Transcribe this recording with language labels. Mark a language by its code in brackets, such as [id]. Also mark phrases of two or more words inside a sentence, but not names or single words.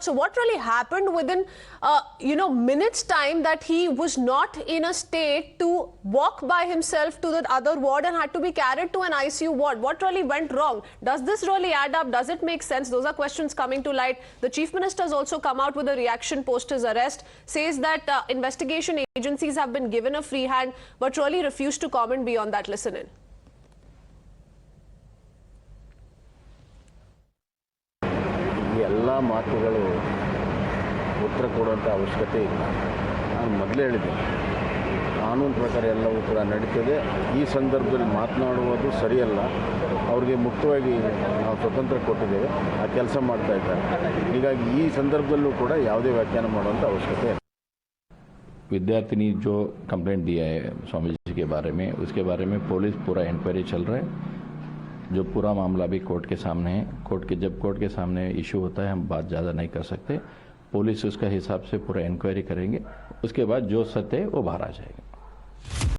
[en] So what really happened within minutes time, that he was not in a state to walk by himself to the other ward and had to be carried to an ICU ward? What really went wrong? Does this really add up? Does it make sense? Those are questions coming to light. The Chief Minister has also come out with a reaction post his arrest, says that investigation agencies have been given a free hand, but really refused to comment beyond that. Listen in. [kn] ಎಲ್ಲ ಮಾತುಗಳು ಉತ್ತರ ಕೊಡುವಂಥ ಅವಶ್ಯಕತೆ ಇಲ್ಲ. ನಾನು ಮೊದಲೇ ಹೇಳಿದೆ, ಕಾನೂನು ಪ್ರಕಾರ ಎಲ್ಲವೂ ಕೂಡ ನಡೀತದೆ. ಈ ಸಂದರ್ಭದಲ್ಲಿ ಮಾತನಾಡುವುದು ಸರಿಯಲ್ಲ. ಅವ್ರಿಗೆ ಮುಕ್ತವಾಗಿ ನಾವು ಸ್ವತಂತ್ರ ಕೊಟ್ಟಿದ್ದೇವೆ, ಆ ಕೆಲಸ ಮಾಡ್ತಾ ಇದ್ದಾರೆ. ಹೀಗಾಗಿ ಈ ಸಂದರ್ಭದಲ್ಲೂ ಕೂಡ ಯಾವುದೇ ವ್ಯಾಖ್ಯಾನ ಮಾಡುವಂಥ ಅವಶ್ಯಕತೆ ಇಲ್ಲ. [hi] विद्यार्थिनी जो कंप्लेंट दिया है स्वामी जी के बारे में, उसके बारे में पुलिस पूरा इंक्वायरी चल रहा है. जो पूरा मामला भी कोर्ट के सामने है. जब कोर्ट के सामने इशू होता है, हम बात ज़्यादा नहीं कर सकते. पुलिस उसका हिसाब से पूरा इंक्वायरी करेंगे. उसके बाद जो सत्य है वो बाहर आ जाएगा.